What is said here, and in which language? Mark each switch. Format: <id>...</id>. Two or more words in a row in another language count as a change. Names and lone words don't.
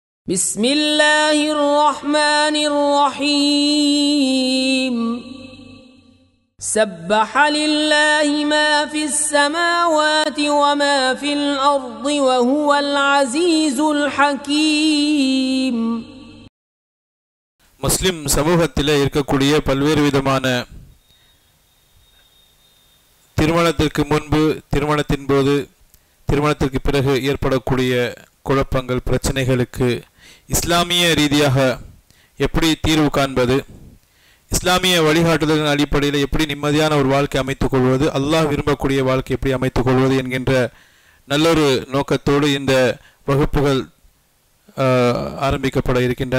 <ar>بسم الله الرحمن الرحيم سبح لله ما في السماوات وما في الأرض وهو العزيز الحكيم.</ar> <ta>முஸ்லிம் சமூகத்திலே இருக்கக்கூடிய பல்வேறு விதமான திருமணத்திற்கு முன்பு, திருமணத்தின் போது, திருமணத்திற்கு பிறகு ஏற்படக்கூடிய குழப்பங்கள், பிரச்சனைகளுக்கு இஸ்லாமிய ரீதியாக எப்படி தீர்வு காண்பது, இஸ்லாமிய வழிகாட்டுதலின் அடிப்படையில் எப்படி நிம்மதியான ஒரு வாழ்க்கை அமைத்துக் கொள்வது, அல்லாஹ் விரும்பக்கூடிய வாழ்க்கை எப்படி அமைத்துக் கொள்வது என்கின்ற நல்லொரு நோக்கத்தோடு இந்த வகுப்புகள் ஆரம்பிக்கப்பட இருக்கின்றன.</ta>